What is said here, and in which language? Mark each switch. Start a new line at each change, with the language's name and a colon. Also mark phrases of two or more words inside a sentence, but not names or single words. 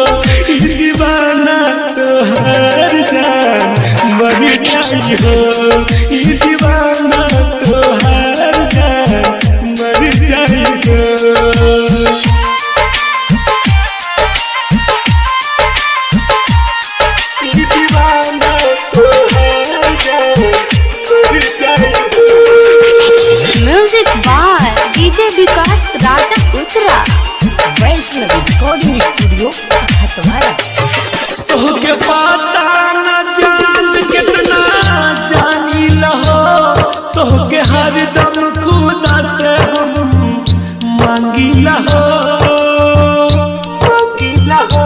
Bhojpuri: ई दीवाना तोहार जान मर जाई हो, ई दीवाना तोहार जान मर जाई हो। ई दीवाना तोहार जान मर जाई हो।
English: music by DJ Vikas Raja Utra. Vaishnavi Recording Studio Hathwara.
Bhojpuri: तोहके पता न जान कितना जानी लहो, तोहके हरदम खुदा से हम मांगी लहो, मांगी लहो।